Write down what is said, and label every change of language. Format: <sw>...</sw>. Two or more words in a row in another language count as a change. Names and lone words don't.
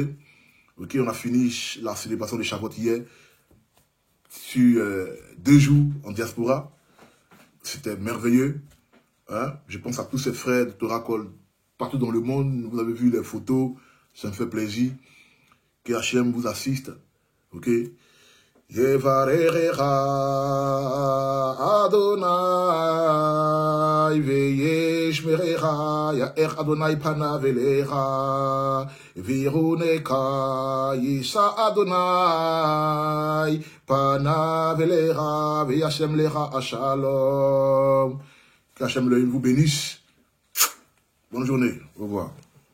<fr>Ok, on a fini la célébration de Shavuot hier. Sur 2 jours en diaspora. C'était merveilleux. Hein? Je pense à tous ces frères de Torah Call partout dans le monde. Vous avez vu les photos. Ça me fait plaisir. Que Hachem vous assiste. Ok?</fr> <he>יברכך ה' וישמרך יאר ה' פניו אליך ויחנך ישא ה' פניו אליך וישם לך שלום.</he> <fr>Que Hachem vous bénisse. Bonne journée. Au revoir.</fr>